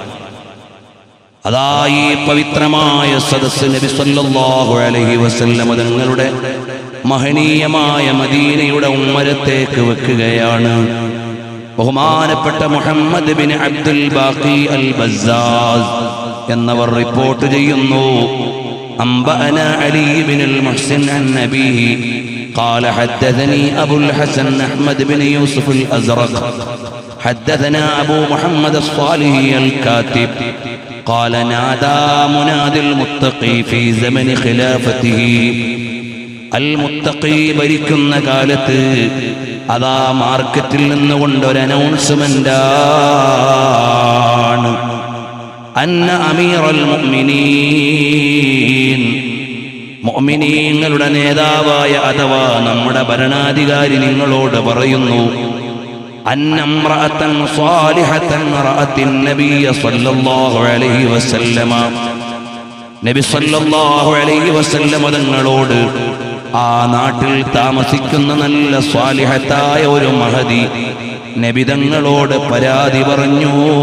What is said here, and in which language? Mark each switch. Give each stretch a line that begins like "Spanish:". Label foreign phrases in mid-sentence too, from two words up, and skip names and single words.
Malayalam: അതാ ഈ പവിത്രമായ സദസ്സ് നബി
Arabic: صلى الله عليه وسلم
Malayalam: തങ്ങളുടെ മഹനീയമായ മദീനയുടെ ഉമ്മരത്തേക്ക് വെക്കുകയാണ്. ബഹുമാനപ്പെട്ട മുഹമ്മദ് ബിൻ അബ്ദുൽ ബാഖി അൽ ബസ്സാസ് എന്നവർ റിപ്പോർട്ട് ചെയ്യുന്നു.
Arabic: أنبأنا علي بن المحسن النبيهي قال حدثني أبو الحسن أحمد بن يوسف الأزرق حدثنا أبو محمد الصالحي الكاتب قال نادى منادي المتقي في زمن خلافته.
Malayalam: المتقي ഭരിക്കുന്ന കാലത്ത് അതാ മാർക്കറ്റിൽ നിന്നുകൊണ്ട് ഒരു അനൗൺസ്മെന്റ് ആണ്.
Arabic: أن أمير المؤمنين,
Malayalam: മുഅ്മിനീങ്ങളുടെ നേതാവായ അഥവാ നമ്മുടെ ഭരണാധികാരി നിങ്ങളോട് പറയുന്നു,
Arabic: أن امرأة صالحة رأت النبي صلى الله عليه وسلم,
Malayalam: നബി
Arabic: صلى الله عليه وسلم
Malayalam: തങ്ങളോട് ആ നാട്ടിൽ താമസിക്കുന്ന നല്ല സ്വാലിഹത്തായ ഒരു മഹദി നബിതങ്ങളോട് പരാതി പറഞ്ഞു.